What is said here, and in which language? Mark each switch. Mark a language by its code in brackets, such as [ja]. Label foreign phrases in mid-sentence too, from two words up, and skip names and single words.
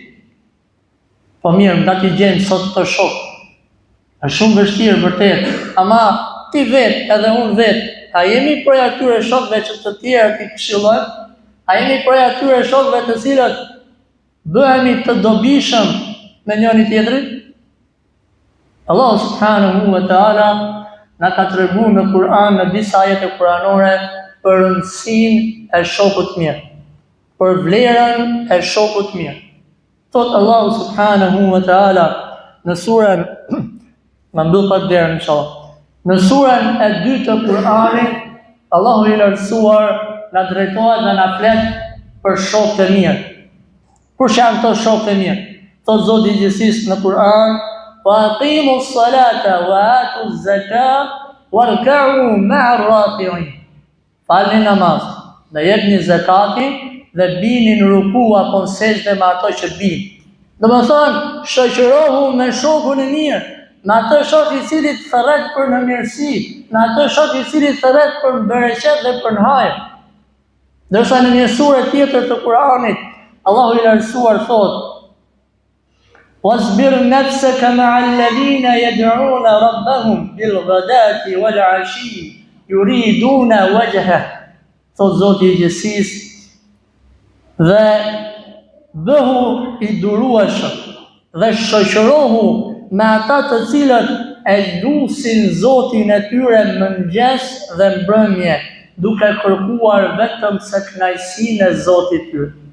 [sq] Po mirë, nga ti gjenë sot të shok. Është shumë vështirë vërtet, ama ti vetë edhe unë vetë, a jemi prej atyre shokëve që të tjerë ti këshillojnë? A jemi prej atyre shokëve të cilët bëhemi të dobishëm me njëri tjetrin? Allah [ar] سبحانه وتعالى [sq] na ka treguar në Kur'an në disa ajete kuranore për rëndësinë e shokut mirë, për vlerën e shokut mirë. Thot Allah [ar] سبحانه وتعالى [sq] në surën Më mbyll pak derën inshallah. Në surën e 2 të Kur'anit, Allahu I lartësuar na drejtohet dhe na flet për shokët e mirë. Kush janë këto shokët e mirë? Thot Zoti I gjithësisë në Kur'an: [ar] "وأقيموا الصلاة وآتوا الزكاة واركعوا مع الراكعين." [sq] Falni namaz, dhe jepni zakatin dhe bini në ruku apo në sejdë me ato që bin. Domethënë, shoqërohu me shokun e mirë. Në atë shok I cili të thërret për në mirësi, në atë shok I cili të thërret për në bereqet dhe për në hajër. Dërsa në një sure tjetër të Kur'anit, Allahu I lartësuar thot: [ar] "واصبر نفسك مع الذين يدعون ربهم بالغداة والعشي يريدون وجهه." [sq] Thot Zoti I gjithësisë, dhe bëhu I durueshëm dhe shoqërohu me ata të cilët e lusin Zotin e tyre mëngjes dhe mbrëmje, duke kërkuar vetëm se kënaqësinë e Zotit tyre.